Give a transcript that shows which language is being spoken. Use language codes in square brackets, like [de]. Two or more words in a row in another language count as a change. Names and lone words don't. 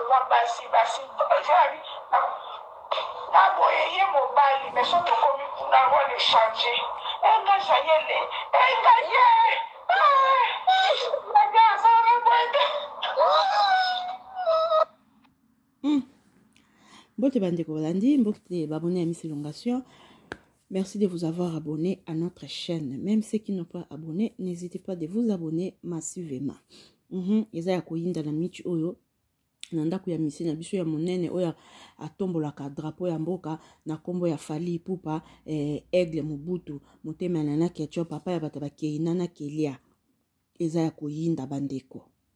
[ln] Basi, basi, na boye ye mobali, mais soki tokomi kuna, [fr] on est changé. [ln] Eh, nga Jael, eh, nga ye. Eh, nga Jael, [fr] ça va, [ln] Hmm. Mbote bandeko balandi, mbote babone ya Miss Elongation. [fr] Merci de vous avoir abonné à notre chaîne. Même ceux qui n'ont pas abonné, n'hésitez pas de vous abonner massivement. [ln] Mhm, eza ya koyinda na michi oyo, na ndako ya misi na biso ya monene oyo atombolaka drapeau ya mboka na kombo ya Fally Ipupa, eh, Aigle Mobutu, motema ya Nana Ketchup, papa ya bato bakei Nana Kelia. Eza ya koyinda bandeko.